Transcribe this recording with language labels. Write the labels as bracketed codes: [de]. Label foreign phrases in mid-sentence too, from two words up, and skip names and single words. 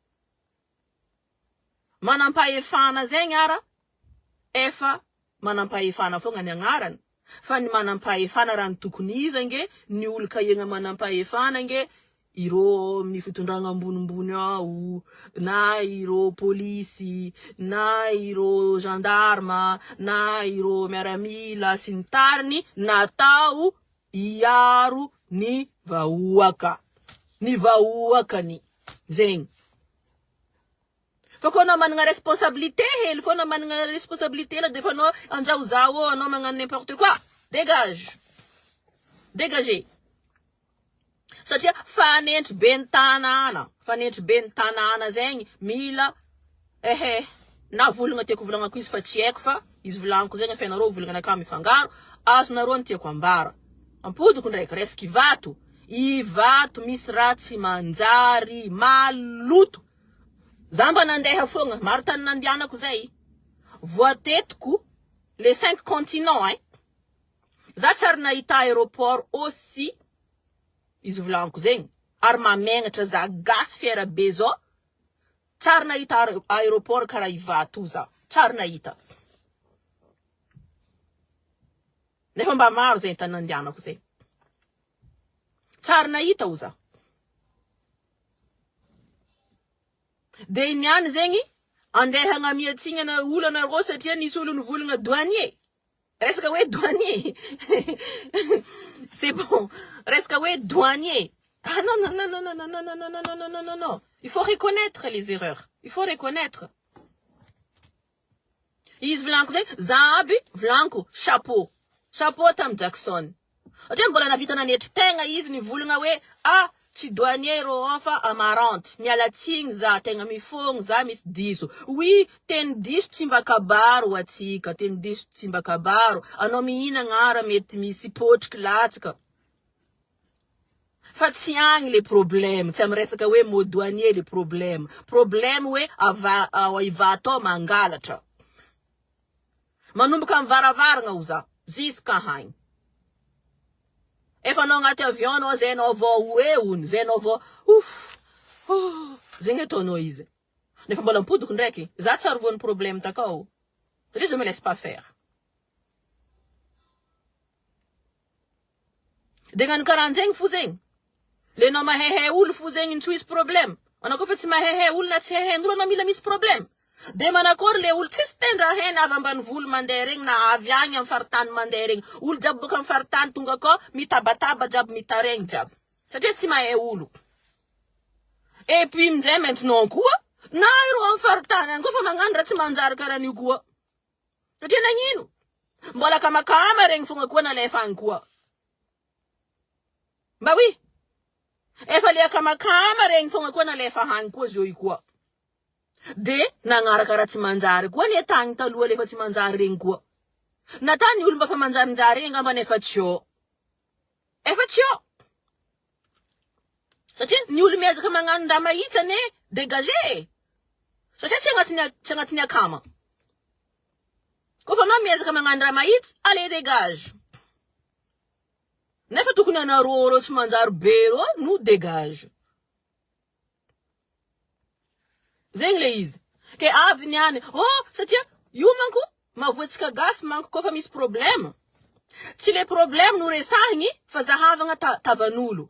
[mg] manampahefana zegny ara efa manampahefana fogna ny agnarany fa ny manampahefana raha ny tokony izy nge ny olo kahiagna manampahefana nge iro amin'ny fitondragna ambonimbony ao na iro polisy na iro gendarme na iro miaramila sy ny tariny natao iaro ny vahoakany zegny fa ko anao managna responsabilité hely fo anao managna responsabilité la de fa anao anjao anao magnano [fr] n'importe quoi [mg] dégagez satria fanentry be ny tanàna zegny mila na volagna tiako volagnako izy fa tsy haiko fa izy volaniko zegny fianareo volagna anaka mifangaro azonareo ny tiako ambara ampodiko ndraiky resaka ivato misy raha tsy manjary maloto zamba nandeha fogna maro tany nandianako zay voatetiko [fr] les 5 continents [mg] za tsary nahita [fr] aéroport aussi [mg] izy volaniko zegny ary mamenatra za gasy fiara be zao tsary nahita aéroport karaha ivato za tsary nahita nefa mba maro zay tany nandianako zay. Tsara nahita ho za. De iniany zegny andeha hagnamiatsina na olana ro satria nisy olo nivolagna douanier. Resaka hoe douanier. [fr] C'est bon. [mg] Resaka hoe douanier. [fr] Ah non, non, non, non, non, non, non, non, non, non, non, non, non, non. Il faut reconnaître les erreurs. Il faut reconnaître. [mg] Izy vlanko zay, zaby vlanko, chapeau. Chapeau tam Jackson. Atria mbola navita nanetry tegna izy nivolagna hoe, ah, tsy douanier ro fa amarante. Mialatsigny za, tegna mifogno za misy diso. Oui, teny diso tsy mba kabaro atsika, teny diso tsy mba kabaro. Anao mihina gn'ara mety misy potriky latsaka. Fa tsy agny le problème, tsy amresaka hoe [fr] mot douanier [mg] le problème. Problème hoe iva atao mangalatra. Manomboka mivaravaragna ho za, ziska haigny. Efa anao agnaty avion anao zay anao vao hoe ony, zay anao vao zegny ataonao izy. Nefa mbola mipodiko ndraiky, za tsy arovony problème takao. [fr] Satria je me laisse pas faire. [mg] De gnano karanjegny fo zegny. Le anao mahehe olo fo zegny tsy misy problème. Anao koa fa tsy mahehe olo na tsy hehen'olo anao mila misy problème. De manakory le olo tsisy tendra hena avy ambany volo mandeha regny na avy agny amin'ny faritany mandeha regny. Olo jiaby boka amin'ny faritany tonga ko mitabataba jiaby mitaregny jiaby. Satria tsy mahay olo. [fr] Et puis [mg] m'zay maintenant koa, na iro amin'ny faritany any koa fa magnano raha tsy manjary karan'io koa. Satria nagnino? Mbola kamakama regny fogna koa nalefa agny koa. [fr] Bah oui. [mg] Efa le kamakama regny fogna koa nalefa agny koa zio io koa. De nagnaraka raha tsy manjary koa ny tagny taloha lefa tsy manjary regny koa. Natany olo mba fa manjarinjary regny ngamba nefa tsio. Efa tsio. Satria ny olo miezaka magnano raha mahitsane dégagé. Satria tsy agnatiny akama. Kofa anao miezaka magnano raha mahitsy, [fr] allez dégage. [mg] Nefa tokony anarô tsy manjary be rô, no dégage. Zegny le izy. Ke avy niany, oh, satria io manko mavoatsika gasy manko kofa misy problème. Tsy le problème no resahigny fa zahavagna tavan'olo.